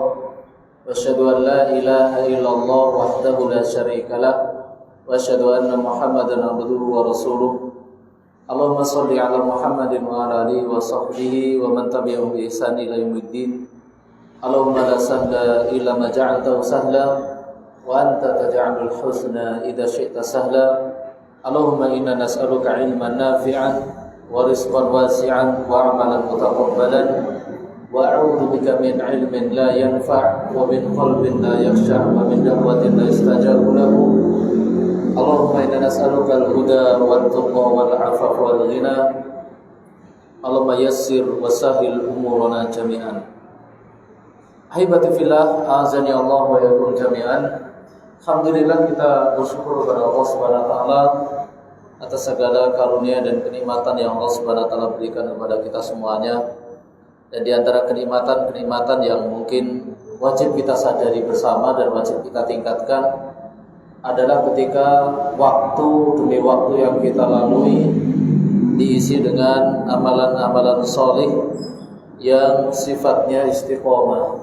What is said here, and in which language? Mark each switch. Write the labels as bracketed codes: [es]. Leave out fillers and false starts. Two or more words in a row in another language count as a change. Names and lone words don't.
[ar] وأشهد أن لا إله إلا الله وحده لا شريك له وأشهد أن محمدا عبده ورسوله. اللهم صل على محمد وعلى آله وصحبه ومن تبعهم بإحسان إلى يوم الدين. اللهم لا سهل إلا ما جعلته سهلا وأنت تجعل الحزن إذا شئت سهلا. اللهم إنا نسألك علما نافعا ورزقا واسعا وعملا متقبلا وأعوذ بك من علم لا ينفع ومن قلب لا يخشع ومن دعوة لا يستجاب لها. اللهم إنا نسألك الهدى والتقى والعفاف والغنى. اللهم يسر وسهل أمورنا جميعا. أحبتي في الله, أعزني الله وإياكم جميعا. Alhamdulillah, [id] kita bersyukur kepada [ar] الله سبحانه وتعالى [id] atas segala karunia dan kenikmatan yang [ar] الله سبحانه وتعالى [id] berikan kepada kita semuanya. Dan di antara kenikmatan yang mungkin wajib kita sadari bersama dan wajib kita tingkatkan adalah ketika waktu demi waktu yang kita lalui diisi dengan amalan-amalan sholih yang sifatnya istiqomah.